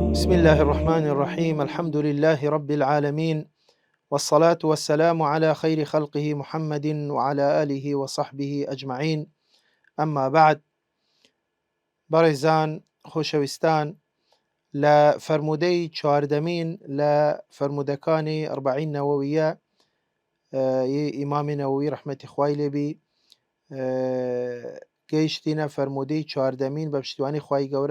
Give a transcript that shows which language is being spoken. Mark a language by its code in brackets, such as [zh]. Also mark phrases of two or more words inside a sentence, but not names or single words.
[ar] بسم الله الرحمن الرحيم. الحمد لله رب العالمين، والصلاة والسلام على خير خلقه محمد وعلى آله وصحبه أجمعين. أما بعد، [ckb] بەڕێزان خۆشەویستان، لە فەرموودەی چواردەمین لە فەرموودەکانی ئەربعین نەوەویە ئیمامی نەوەوی ڕەحمەتی خوای لێبی گەیشتینە فەرموودەی چواردەمین بە پشتیوانی خوای گەورە.